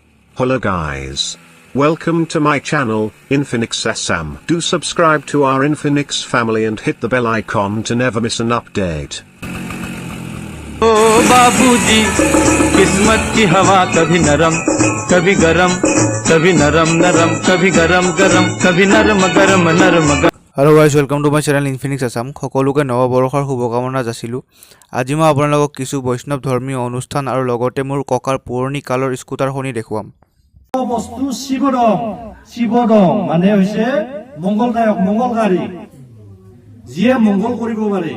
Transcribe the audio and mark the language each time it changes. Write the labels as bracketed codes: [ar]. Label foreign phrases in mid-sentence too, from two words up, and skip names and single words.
[en] Hello guys. Welcome to my channel, Infinix Assam. Do subscribe to our Infinix family and hit the bell icon to never miss an update. [hi] ओ बाबूजी किस्मत की हवा कभी नरम कभी गरम कभी नरम नरम कभी गरम गरम कभी नरम गरम नरम। [en] Hello guys, welcome to my channel Infinix Assam. [as] সকলোকে নৱবৰ্ষৰ শুভকামনা যাচিলো। আজি মই আপোনালোকক কিছু বৈষ্ণৱ ধৰ্মীয় অনুষ্ঠান আৰু লগতে মোৰ ককাৰ পুৰণি কালৰ স্কুটাৰ খনি দেখুৱাম। বস্তু শিৱদং মানে হৈছে মংগলদায়ক মংগলকাৰী, যিয়ে মংগল কৰিব পাৰে।